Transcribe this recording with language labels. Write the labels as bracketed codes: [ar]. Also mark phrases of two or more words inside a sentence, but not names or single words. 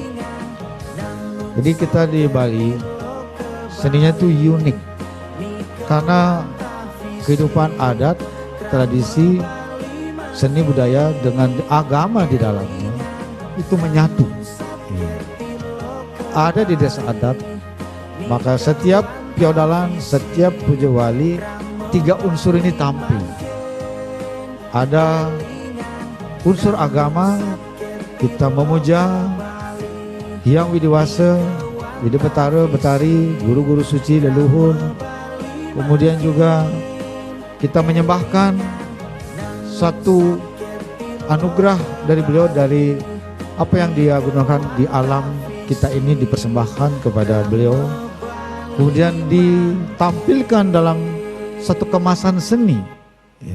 [id] Jadi kita di Bali, seninya itu unik, karena kehidupan adat, tradisi, seni budaya dengan agama di dalamnya itu menyatu. Ada di desa adat, maka setiap piodalan, setiap puja wali, tiga unsur ini tampil. Ada unsur agama, kita memuja Hyang Widiwasa, Widi Betara, Betari, guru-guru suci leluhur. Kemudian juga kita menyembahkan satu anugerah dari beliau, dari apa yang dia gunakan di alam kita ini, dipersembahkan kepada beliau, kemudian ditampilkan dalam satu kemasan seni, ya.